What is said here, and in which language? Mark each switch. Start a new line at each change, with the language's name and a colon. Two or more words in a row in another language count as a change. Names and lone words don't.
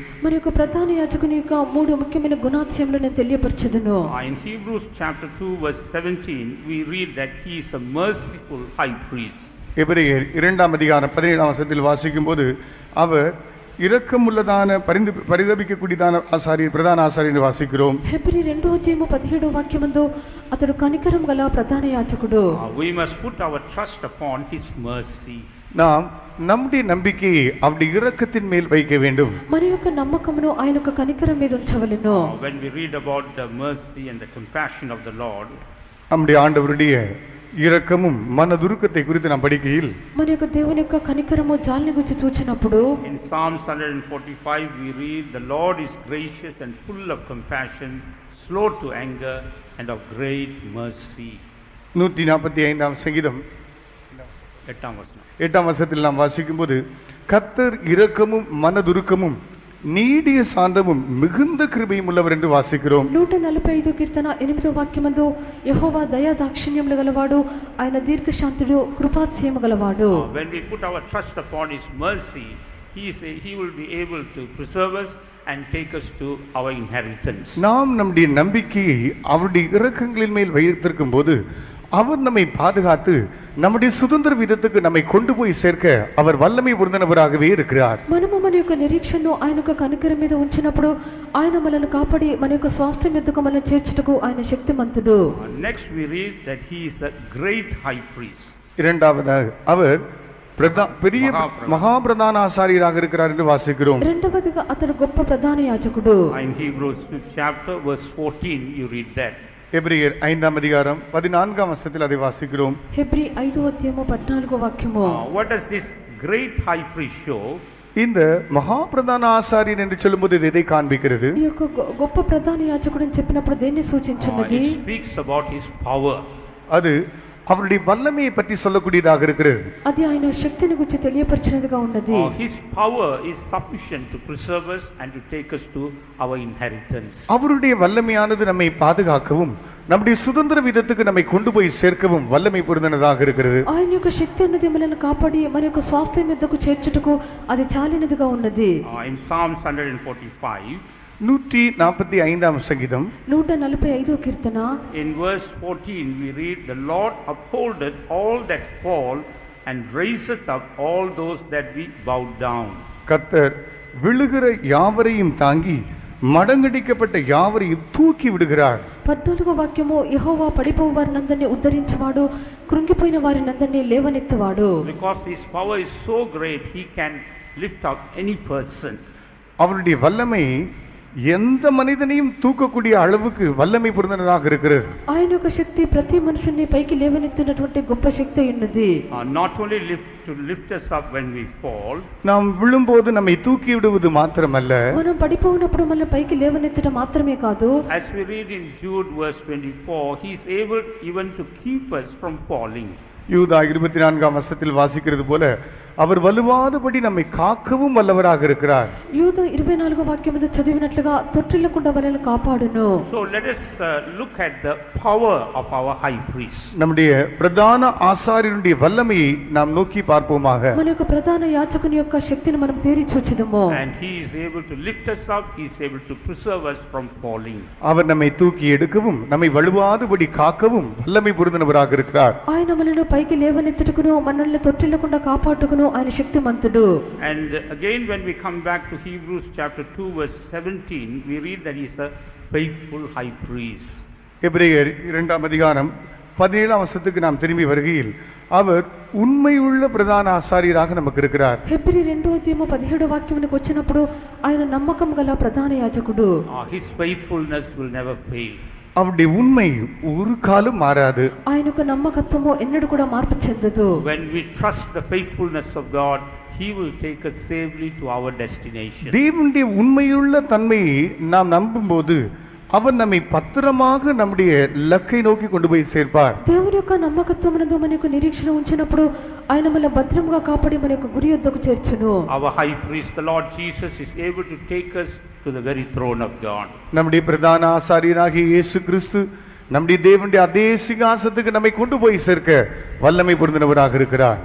Telugu: మరి యొక్క ప్రధాన యాజకుని యొక్క మూడు ముఖ్యమైన గుణాతిశయములను నేను తెలియపరచెదను.
English: In Hebrews chapter 2 verse 17 we read that he is a merciful high priest.
Tamil: எபிரேயர் 2ஆம் அதிகாரம் 17ஆம் வசனத்தில் வாசிக்கும்போது அவர் இரக்கமுள்ளதான பரிதபிக்கக்கூடியதான ஆசாரியர், பிரதான ஆசாரியர் வாசிக்கிறோம்.
Telugu: హెబ్రీ 2వ అధ్యాయము 17వ వాక్యమందు అతడు కనికరం గల ప్రధాన యాజకుడు.
English: We must put our trust upon his mercy.
Tamil: நாம் நம்முடைய நம்பிக்கையை அவருடைய இரக்கத்தின் மேல் வைக்க வேண்டும்.
Telugu: మన యొక్క నమ్మకమును ఆయన యొక్క కనికరం మీద ఉంచవలెను.
English: When we read about the mercy and the compassion of the Lord,
Tamil: நம்முடைய ஆண்டவருடைய இரக்கமும் மனதுருக்கத்தை குறித்து நாம் படிக்கையில்
Telugu: మన యొక్క దేవుని యొక్క కనికరము జాలిని గురించి చూచినప్పుడు
English: in Psalms 145 we read the Lord is gracious and full of compassion, slow to anger and of great mercy.
Tamil: 145ஆம் சங்கீதம் 8ஆம் வசனம். 8ஆம் வசனத்தில் நாம் வாசிக்கும்போது கர்த்தர் இரக்கமும் மனதுருக்கமும் நீடிய சாந்தமும் மிகுந்த கிருபையும் உள்ளவர் என்று வாசிக்கிறோம்.
Telugu: 145 కీర్తన 8వ వాక్యమందు యెహోవా దయా దాక్షిణ్యములు గలవాడు, ఆయన దీర్ఘశాంతుడు, కృపాతిశయము గలవాడు.
English: When we put our trust upon his mercy, he will be able to preserve us and take us to our inheritance.
Tamil: நாம் நம்முடைய நம்பிக்கையை அவருடைய இரக்கங்களின் மேல் வைத்திருக்கும் போது அவர் நம்மை பாதுகாத்து நம்முடைய சுதந்திர விதத்துக்கு நம்மை கொண்டு போய் சேர்க்க அவர் வல்லமை பொருந்தினவராகவே இருக்கிறார்.
Telugu: మనము మన యొక్క నిరీక్షణను ఆయన యొక్క కనికరం మీద ఉంచినప్పుడు ఆయన మనల్ని కాపాడి మన యొక్క స్వాస్థ్యం ఎద్దుకు మనల్ని చేర్చుటకు ఆయన శక్తిమంతుడు.
English: Next we read that he is a great high priest.
Tamil: இரண்டாவதாக அவர் பெரிய மகாபிரதான ஆசாரியராக இருக்கிறார் என்று வாசிக்கிறோம்.
Telugu: రెండవదిగా అతడు గొప్ప ప్రధాన యాజకుడు.
English: In Hebrews 5th chapter verse 14 you read that.
Tamil: எபிரேயர் 5ஆம் அதிகாரம் 14ஆம் வசனத்தில் அதை வாசிக்கிறோம்.
Telugu: హెబ్రీ 5వ అధ్యాయము 14వ వాక్యము.
English: What does this great high priest show?
Tamil: இந்த மகாபிரதான ஆசாரியன் என்று சொல்லும்போது இது எதை காண்பிக்கிறது?
Telugu: ఈ యొక్క గొప్ప ప్రధాన యాజకుడు అని చెప్పినప్పుడు దేన్ని సూచించున్నది?
English: It speaks about his power.
Tamil: அது அவருடைய வல்லமையை பற்றி சொல்லக்கூடியதாக இருக்கிறது.
Telugu: అది ఆయన శక్తిని గురించి తెలియపరిచినదిగా ఉన్నది.
English: His power is sufficient to preserve us and to take us to our inheritance.
Tamil: அவருடைய வல்லமையானது நம்மை பாதுகாக்கவும் நம்முடைய சுதந்திர விதத்துக்கு நம்மை கொண்டு போய் சேர்க்கவும் வல்லமை பொருந்தினதாக இருக்கிறது.
Telugu: ఆయన యొక్క శక్తి అన్నది మనల్ని కాపాడి మన యొక్క స్వాస్థ్యం మీదకు చేర్చుటకు అది చాలినదిగా ఉన్నది.
English: In Psalms 145
Tamil: 145ஆம் சங்கீதம்
Telugu: 145వ కీర్తన
English: in verse 14 we read the Lord upholdeth all that fall and raiseth up all those that be bowed down.
Tamil: கர்த்தர் விழுகிற யாவரையும் தாங்கி మడంగడిக்கப்பட்ட யாவரையும் தூக்கி விடுகிறார்.
Telugu: 14వ వాక్యము యెహోవా పడిపోవు వారినందరినీ ఉద్ధరించువాడు, కృంగిపోయిన వారినందరినీ లేవనెత్తువాడు.
English: Because his power is so great he can lift up any person.
Tamil: அவருடைய வல்லமை எந்த மனிதனையும் தூக்கக்கூடிய அளவுக்கு வல்லமை பொருந்தினதாக இருக்கிறது.
Telugu: ఆయన యొక్క శక్తి ప్రతి మనుషుని పైకి లేవనెత్తినటువంటి గొప్ప శక్తి ఉన్నది.
English: Not only to lift us up when we fall,
Tamil: நாம் விழும்போது நம்மை தூக்கி விடுவது மாத்திரமல்ல,
Telugu: మనం పడిపోయినప్పుడు మన పైకి లేవనెత్తడం మాత్రమే కాదు.
English: as we read in Jude verse 24 he is able even to keep us from falling.
Tamil: யூதா 24ஆம் வசனத்தில் வாசிக்கிறது போல அவர் வலுவாதபடி நம்மை காக்கவும் வல்லவராக இருக்கிறார்.
Telugu: యూదా 24వ వాక్యములో చదివినట్లుగా తొట్టిల్లకుండా మనల్ని కాపాడును.
English: So let us look at the power of our high priest.
Tamil: நம்முடைய பிரதான ஆசாரியனுடைய வல்லமையை நாம் நோக்கி பார்ப்போமாக.
Telugu: మన యొక్క ప్రధాన యాజకుని యొక్క శక్తిని మనం తేరి చూచెదము.
English: And he is able to lift us up, he is able to preserve us from falling.
Tamil: அவர் நம்மை தூக்கி எடுக்கவும் நம்மை வலுவாதபடி காக்கவும் வல்லமை பொருந்தினவராக இருக்கிறார்.
Telugu: ఆయన మనల్ని పైకి లేవనెత్తుటకును మనల్ని తొట్టిల్లకుండా కాపాడుటకును ఆయన శక్తిమంతుడు.
English: And again when we come back to Hebrews chapter 2 verse 17 we read that he is a faithful high priest.
Tamil: எபிரேயர் 2ஆம் அதிகாரம் 17ஆம் வசனத்துக்கு நாம் திரும்பி வருகையில் அவர் உண்மையுள்ள பிரதான ஆசாரியராக நமக்கு இருக்கிறார்.
Telugu: హెబ్రీ 2వ అధ్యాయము 17వ వాక్యమునకు వచ్చినప్పుడు ఆయన నమ్మకం గల ప్రధాన యాజకుడు.
English: His faithfulness will never fail.
Tamil: அவருடைய உண்மை ஒரு காலம் மாறாது.
Telugu: ఆయన యొక్క నమ్మకత్వము ఎన్నడూ కూడా మార్పు చెందదు.
English: When we trust the faithfulness of God, he will take us safely to our destination.
Tamil: தேவனுடைய உண்மையுள்ள தன்மையை நாம் நம்பும்போது அவர் நம்மை பத்திரமாக நம்முடைய லக்கை நோக்கி கொண்டு போய் சேர்ப்பார்.
Telugu: దేవుని యొక్క నమ్మకత్వమునందు మన యొక్క నిరీక్షణ ఉంచినప్పుడు ఆయన మనల్ని భద్రంగా కాపాడి మన యొక్క గురి యొద్దకు చేర్చును.
English: Our high priest the Lord Jesus is able to take us to the very throne of God.
Tamil: நம்முடைய பிரதான ஆசாரியராகிய இயேசு கிறிஸ்து நம்முடைய தேவனுடைய அதே சிங்காசனத்துக்கு நம்மை கொண்டு போய் சேர்க்க வல்லமை பொருந்தினவராக இருக்கிறார்.